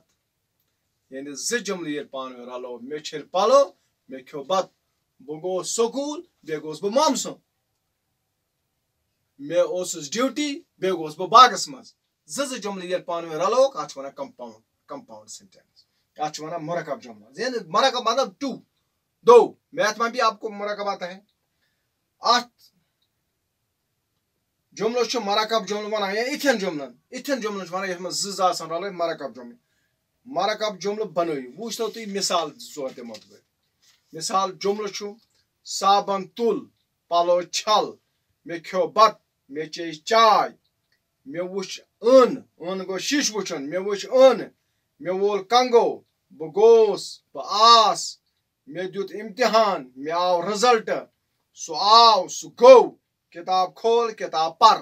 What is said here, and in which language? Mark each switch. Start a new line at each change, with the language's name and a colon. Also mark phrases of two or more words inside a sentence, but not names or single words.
Kashmiri: یعنی زٕ جملہٕ ییٚلہِ پانہٕ ؤنۍ رلو مےٚ چھٔلۍ پلو مےٚ کھیوٚو بتہٕ. بہٕ گوٚوُس سکوٗل بیٚیہِ گوٚوُس بہٕ مامہٕ سُنٛد. مےٚ اوسُس ڈیوٹی بیٚیہِ گوٚوُس بہٕ باغس منٛز. زٕ جملہٕ ییٚلہِ پانہٕ ؤنۍ رلووکھ اتھ چھِ ونان
English: compound sentence.
Kashmiri: اتھ چھِ ونان مُرکب جملہ. یعنی مُرکب
Urdu: مطلب دو. میتھ میں بھی آپ کو مُرکب آتا ہے.
Kashmiri: اتھ جملس چھُ مُرکب جملہٕ ونان یا یِتھٮ۪ن جملن چھِ ونان یتھ منٛز زٕ آسان رلٲوِتھ مُرکب جملہٕ. مُرکب جملہٕ بنٲیِو. وٕچھتو تُہۍ مِثال زٕ ژور دِمو بہٕ. مِثال جملہٕ چھُ صابن تُل پلو چھل مےٚ کھیوٚو بتہٕ مےٚ چیٚیہِ چاے مےٚ وٕچھ ٲن گوٚو شیٖشہٕ وٕچھُن مےٚ وٕچھ ٲن مےٚ وول کنگو بہٕ گوٚوُس بہٕ آس مےٚ دیُت امتحان مےٚ آو رِزلٹ سُہ آو سُہ گوٚو کِتاب کھول کِتاب پر.